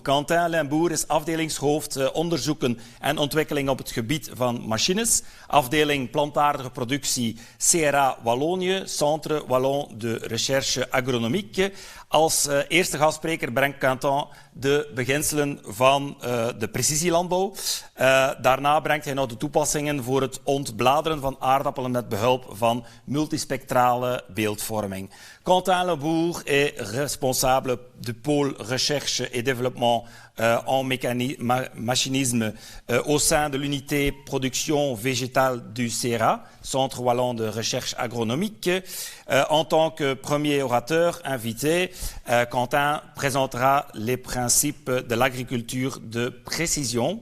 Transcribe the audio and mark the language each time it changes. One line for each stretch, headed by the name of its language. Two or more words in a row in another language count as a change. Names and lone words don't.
Dutch: Quentin Limbourg is afdelingshoofd onderzoeken en ontwikkeling op het gebied van machines, afdeling plantaardige productie CRA Wallonië, Centre Wallon de Recherche Agronomique. Als eerste gastspreker brengt Quentin de beginselen van de precisielandbouw. Daarna brengt hij nog de toepassingen voor het ontbladeren van aardappelen met behulp van multispectrale beeldvorming.
French: Quentin Limbourg est responsable du pôle recherche et développement en machinisme au sein de l'unité production végétale du CERA, Centre Wallon de Recherche Agronomique. En tant que premier orateur invité, Quentin présentera les principes de l'agriculture de précision.